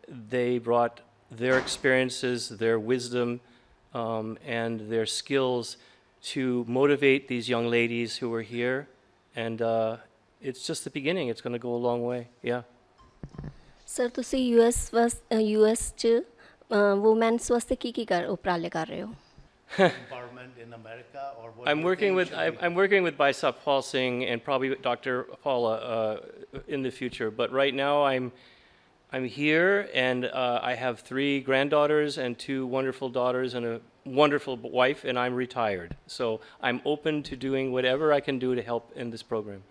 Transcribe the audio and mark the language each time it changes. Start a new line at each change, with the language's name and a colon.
English: They brought their experiences, their wisdom, and their skills to motivate these young ladies who were here. And it's just the beginning. It's going to go a long way. Yeah.
Punjabi: Sir ਤੁਸੀਂ US 'ਚ women's ਵਾਸਤੇ ਕੀ ਉਪਰਾਲੇ ਕਰ ਰਹੇ ਹੋ?
English: Empowerment in America, or what? I'm working with Baisap Paul Singh and probably with Dr. Paula in the future. But right now I'm here, and I have 3 granddaughters and 2 wonderful daughters and a wonderful wife and I'm retired. So I'm open to doing whatever I can do to help in this program.